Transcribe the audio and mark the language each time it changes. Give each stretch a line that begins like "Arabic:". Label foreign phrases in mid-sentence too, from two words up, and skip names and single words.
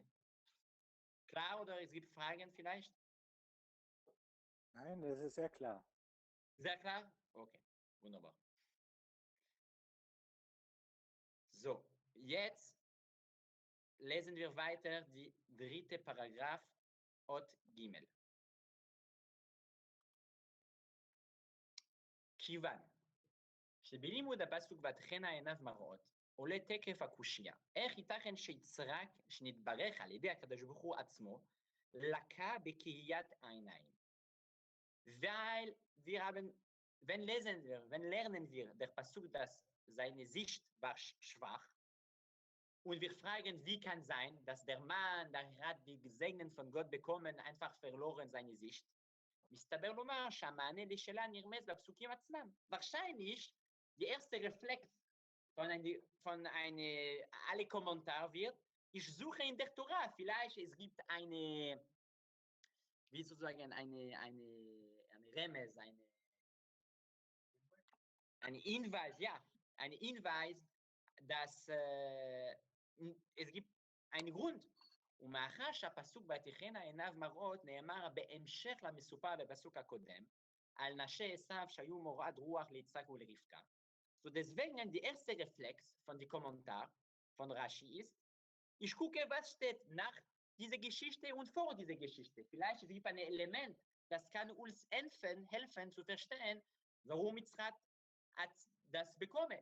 German: Klar oder es gibt Fragen vielleicht? Nein, das ist sehr klar. Sehr klar? Okay, wunderbar. So, jetzt lesen wir weiter die dritte Paragraph,
Hebrew: אות גימל. כיוון שבלימוד הפסוק ותחנה עיניו מראות, עולה תקף הקושייה. איך ייתכן שיצחק, שנתברך על ידי הקדוש ברוך הוא עצמו, לקה בקהיית העיניים?
German: Weil wir haben, wenn lernen wir der Pasuk, dass seine Sicht war schwach, und wir fragen, wie kann sein, dass der Mann, der hat die Gesegnen von Gott bekommen, einfach verloren seine Sicht?
Hebrew: מסתבר לומר שהמענה לשאלה נרמז בפסוקים עצמם.
German: Wahrscheinlich, der erste Reflex von alle Kommentar wird, ich suche in der Tora, vielleicht es gibt eine, wie sozusagen eine Remes, eine Hinweis, ja, eine Hinweis, dass es gibt einen Grund.
Hebrew: ומאחר שהפסוק ותחנה עיניו מראות נאמר בהמשך למסופר בפסוק הקודם, על נשי עשיו שהיו מורד רוח ליצחק ולרבקה.
German: So deswegen der erste Reflex von dem Kommentar von Rashi ist, ich gucke, was steht nach dieser Geschichte und vor dieser Geschichte. Vielleicht gibt es ein Element, das kann uns helfen zu verstehen, warum Izchak hat das bekommen.